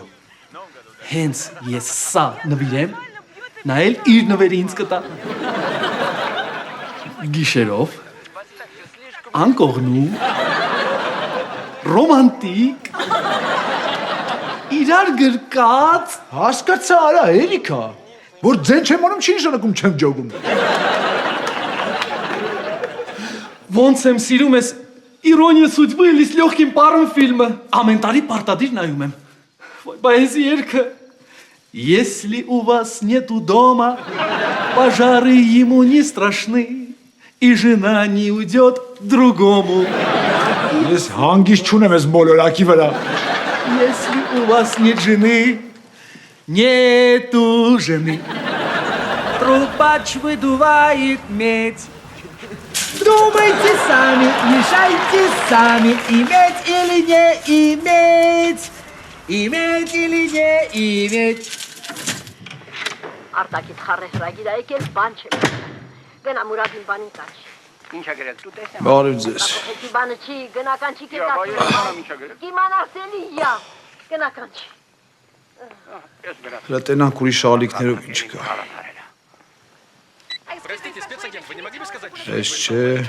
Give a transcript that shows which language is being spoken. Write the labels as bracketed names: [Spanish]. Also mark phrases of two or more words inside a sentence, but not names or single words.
[Armenian] Հենց ես սա նվիրեմ, նա էլ իր նվերը ինձ կտա։ Գիշերով, անկողնում, ռոմանտիկ, իրար գրկած, Հասկացա, արա, Էրիկա, որ ձեն չեմ անում, չի նշանակում չեմ ջոգում։ ոնց եմ սիրում ես «Իրոնիա судьбы» или «С легким паром» фильмը, ամեն տարի պարտադիր նայում եմ։ Բայց երգը [Russian] «Если у вас нету дома, пожары ему не страшны, и жена не уйдет к другому». [Armenian] Ես հանգիստ չունեմ ես մոլորակի վրա։ [Russian] Если у вас нет жены, нету жены. Трубач выдувает медь. Думайте сами, решайте сами, иметь или не иметь. Иметь или не иметь. [Armenian] Արտակից խառը հրագիր եկել բան չեմ։ Գնա Մուրադին բանին տաչ։ Ինչա գրել դու տեսնեմ։ Բարև ձեզ։ Հետի բանը չի, գնական չի կետացել։ Կիմանաս էլի յա, գնական չի։ Հələ տենանք ուրիշ ալիքներով ինչ կա։ Էս չէ։